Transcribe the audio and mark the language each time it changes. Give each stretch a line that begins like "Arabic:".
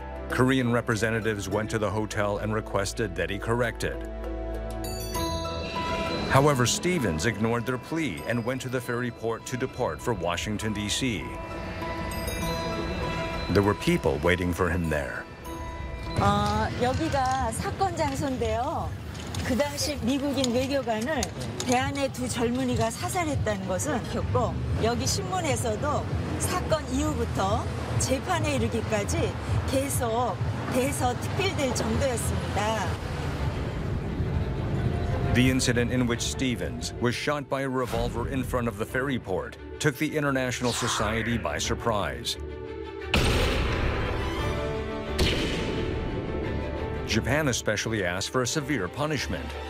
English: Korean representatives went to the hotel and requested that he correct it. However, Stevens ignored their plea and went to the ferry port to depart for Washington, D.C. There were people waiting for him there.
Korean: 여기가 사건 장소인데요. 그 당시 미국인 외교관을 대한의 두 젊은이가 사살했다는 것은 겪고 여기 신문에서도 사건 이후부터 재판에 이르기까지 계속 돼서 특필될 정도였습니다.
English: The incident in which Stevens was shot by a revolver in front of the ferry port took the international society by surprise. Japan especially asked for a severe punishment.